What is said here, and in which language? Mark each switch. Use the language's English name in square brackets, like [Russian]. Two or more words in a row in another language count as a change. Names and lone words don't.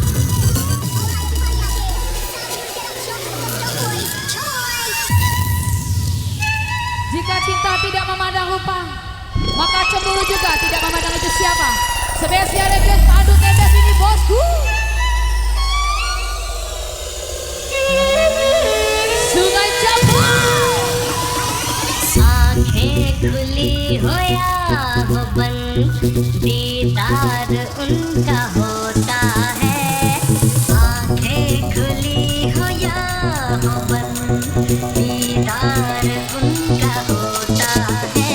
[Indonesian] Jika cinta tidak memandang rupa, maka cemburu juga tidak memandang itu siapa. Spesial request padu tenda sini bosku. Sungai Jambu. [Hindi] आंखें खुली हो या हो बंद, दीदार उनका होता है। आंखें खुली हो या हो बंद, दीदार उनका होता है।